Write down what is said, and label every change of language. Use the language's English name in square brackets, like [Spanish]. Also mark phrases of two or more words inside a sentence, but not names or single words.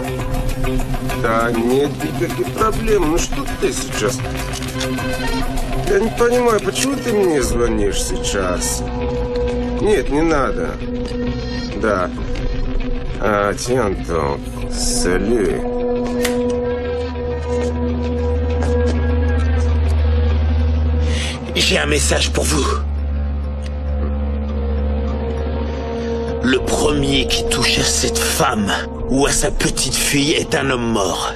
[Russian] Да нет никаких проблем. Ну что ты сейчас? Я не понимаю, почему ты мне звонишь сейчас? Нет, не надо. Да. [French] Ah, tiens donc. Salut. J'ai un message pour vous. Le premier qui touche à cette femme ou à sa petite fille est un homme mort.